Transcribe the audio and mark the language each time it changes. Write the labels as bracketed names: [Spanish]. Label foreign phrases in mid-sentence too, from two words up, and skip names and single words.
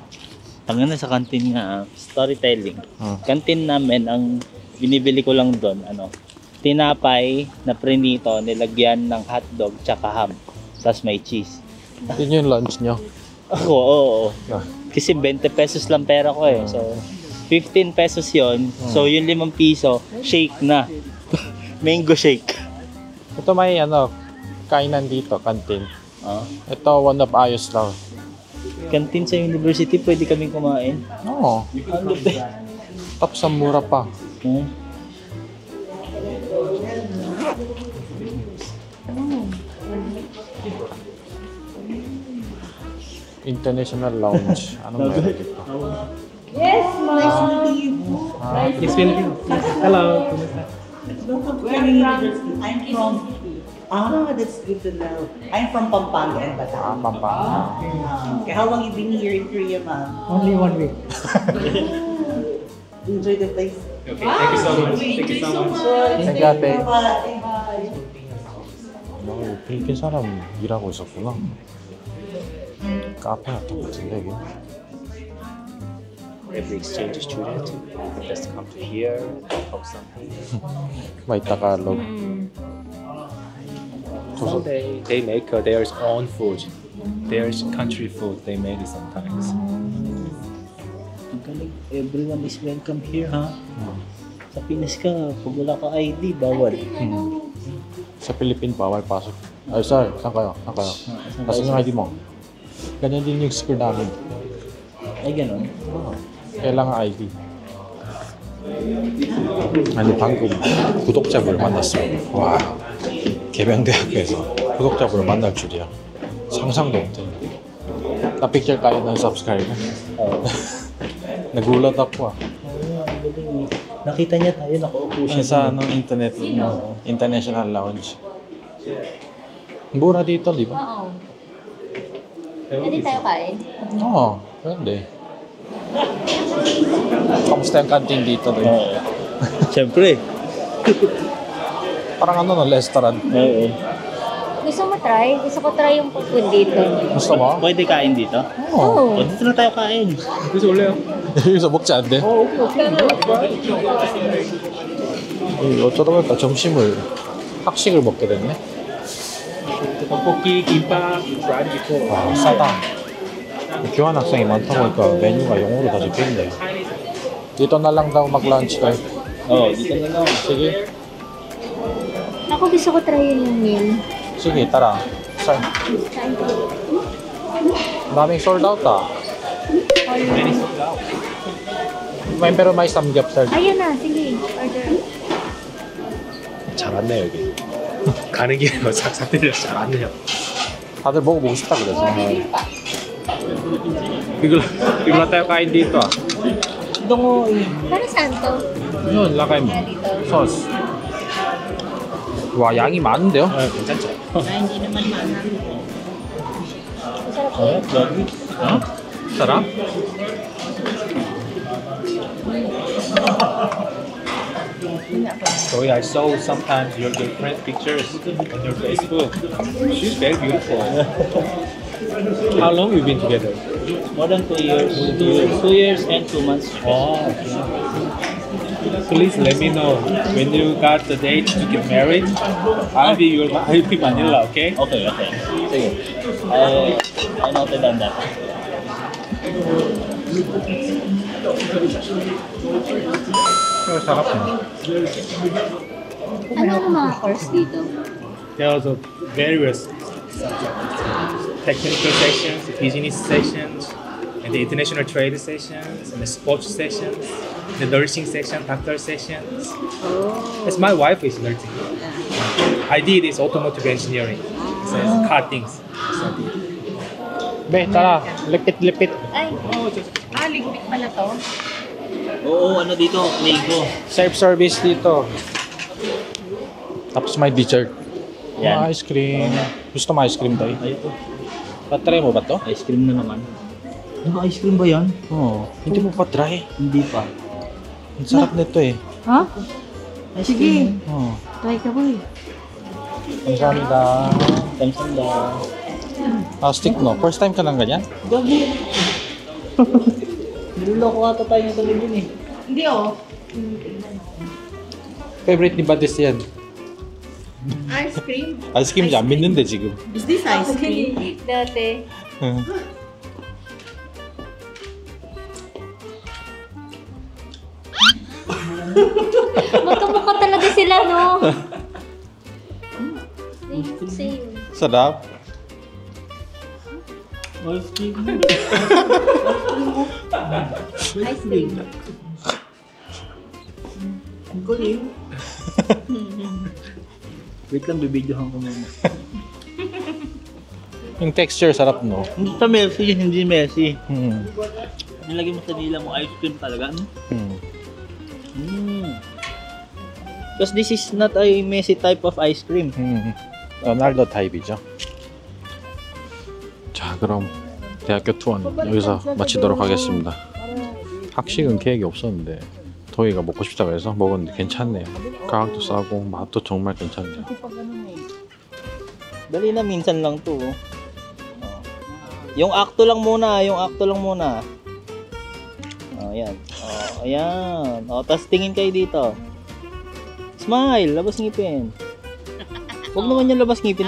[Filipino] Tangina sa kantin nga, storytelling. Kantin namin, ang binibili ko lang doon, tinapay na prinito, nilagyan ng hotdog tsaka ham. Tapos may cheese. Yun yung lunch nyo. Ako, oo. Ah. Kasi 20 pesos lang pera ko eh. So, 15 pesos yon. So, yung 5 piso, shake na. [English] Mango shake. [Filipino] Ito may kainan dito, kantin. Ah. Ito, [English] one of [Filipino] ayos lang. Kantin sa university, pwede kaming kumain. Oo. Ano ba? Tapos ang mura pa. International Lounge. Anong meron dito? [English] Yes, ma'am. Nice meeting you. Yes, Filipino. Hello. Kumusta? I'm from. That's good to know. I'm from Pampanga and Bataan. Pampanga. Okay, how long you been here in Korea, ma'am? Only 1 week. Enjoy the place. Okay, thank you so much. Thank you so much. Thank you, ate. Bye. [Korean] 필리핀 사람 일하고 있었구나. 카페 같은 거 같은데, 이게. [English] Every exchange student just come to here, talk something. [Filipino] May Tagalog. [English] So they make their own food. There's country food they make it sometimes. [Filipino] Ang galing. [English] Everyone is welcome here, ha? [Filipino] Sa Pinas ka, pag wala ka ID, bawal. Sa Philippine, bawal pasok. Ay, sir, saan kayo? Saan kayo? Nasaan yung ID mo? Ganyan din yung school namin. Ay, ganun. kailangan ID. [Korean] 아니 방금 구독자분을 만났어요. 와 개명대학교에서 구독자분을 만날 줄이야. 상상도 못해. [Filipino] Na picture tayo ng subscriber. Nagulat ako ah. Nakita niya tayo, nakaupo siya Sa internet, international lounge. Mura dito, di ba? Oo. Pwede tayo kain? Oo, pwede. Kamusta yung canteen dito? Doy? Oo. Siyempre. Parang ano, no, restaurant. Oo. Gusto mo try? Gusto ko try yung food dito. Gusto mo? Pwede kain dito? Oo. O, dito na tayo kain. [Korean] 여기서 먹지 않대? 어쩌다 보니까 점심을 학식을 먹게 됐네. 떡볶이, 김밥, [English] tried before. [Korean] 와, 싸다. 교환 학생이 많다 보니까 메뉴가 영어로 다 적혀있네. [Filipino] Dito na lang daw mag-lunch tayo. Oo, dito na lang. Sige. Ako gusto ko try yun yung meal. Sige, tara. Saan? Daming sold out ah. Pero may samgyeopsal. Ayun na, sige. Order. [Korean] 잘 왔네 여기. 가는 길에 싹싹 들려서 잘 왔네요. 다들 먹어보고 싶다 그래서. [Filipino] Bigla tayo kain dito ah. Para saan to? [Korean] 이건 라가임 소스. 와, 양이 많은데요? 괜찮죠? [Filipino] Hindi naman mahal. Masarap Oo, grabe. [Korean] 어? 사람? [English] So I saw sometimes your girlfriend pictures on your Facebook. She's very beautiful. How long you been together? More than 2 years. 2 years and 2 months. Oh, please let me know when you got the date to get married. I'll be Manila, okay? Okay, okay. Sige. I noted on that. [Korean] 이거 사갑네. [Filipino] Ano ang mga course dito? [English] There are also various technical sessions, business sessions, and the international trade sessions, and the sports sessions, the nursing section, doctor sessions. As my wife is nursing. I did is automotive engineering. So it's car things. [Filipino] Be, tara. Lipit-lipit. Ay, ligpit pala to. Oo, ano dito? Lego. Self-service dito. Tapos may dessert. Yan. Mga ice cream. Gusto mo ice cream tayo? Ayun. Patry mo ba to? Ice cream na naman. Ano ba ice cream ba yan? Oo. Hindi mo pa try. Hindi pa. Ang sarap nito eh. Ha? [English] Ice cream. [Filipino] Oo. Try ka boy. [Korean] Kamsahamnida. Kamsanda. [Filipino] Stick no? First time ka lang ganyan? Gabi. Niloloko ata tayo ng tuloy dun eh. Hindi oh. Favorite ni Bades yan. [English] Ice cream. Ice cream [Korean] 안 믿는데 지금. [English] Is this ice cream? [Filipino] Dati. Magkamukha talaga sila, no? [English] Same. [Filipino] Sarap. [English] Ice cream. Ice cream. [Filipino] Ang galing. Wait lang, bibidyohan ko muna. Yung texture sarap no. Hindi sa Messi, hindi Messi. Hmm. Nilagay mo sa nila mo ice cream talaga, no? [English] Because this is not a Messi type of ice cream. [Korean] 로날도 타입이죠. 자, 그럼 대학교 투어는 여기서 마치도록 하겠습니다. 학식은 계획이 없었는데 도희가 먹고 싶다고 해서 먹었는데 괜찮네요. 가격도 싸고 맛도 정말 괜찮네요. [Filipino] Dali na, minsan lang to. Oh. Yung akto lang muna, yung akto lang muna. Oh, ayan. Oh, ayan. Oh, tapos tingin kayo dito. Smile, labas ngipin. Huwag naman yung labas ngipin.